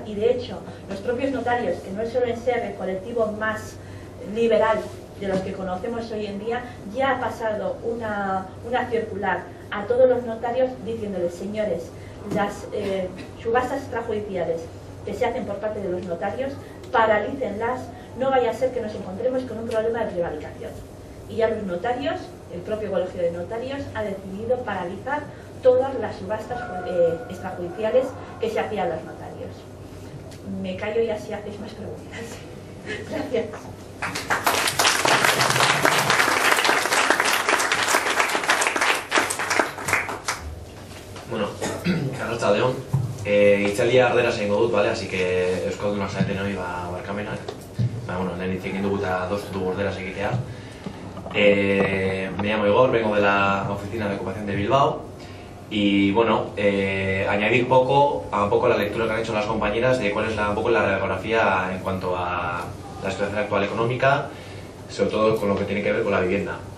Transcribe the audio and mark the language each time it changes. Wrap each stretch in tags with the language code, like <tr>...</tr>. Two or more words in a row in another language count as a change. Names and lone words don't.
<es>Y de hecho, los propios notarios, que no suelen ser el colectivo más liberal de los que conocemos hoy en día, ya ha pasado una circular a todos los notarios diciéndoles: señores, las subastas extrajudiciales que se hacen por parte de los notarios, paralícenlas, no vaya a ser que nos encontremos con un problema de prevaricación. Y ya los notarios, el propio colegio de notarios, ha decidido paralizar todas las subastas extrajudiciales que se hacían a los notarios. Me callo y así hacéis más preguntas. Gracias.</es> <eu>Bueno, arratsaldeon, itzaldia ardera egingo dut, vale?</eu> <es>Así que</es> <eu>euskalduna zaeten hori barkamena. Bueno, lehen hitz egin dugu eta adostu dugu erderaz egitea.</eu> <es>Me llamo Igor, vengo de la Oficina de Ocupación de Bilbao y bueno, añadir un poco la lectura que han hecho las compañeras de cuál es un poco la radiografía en cuanto a la situación actual económica, sobre todo con lo que tiene que ver con la vivienda.</es>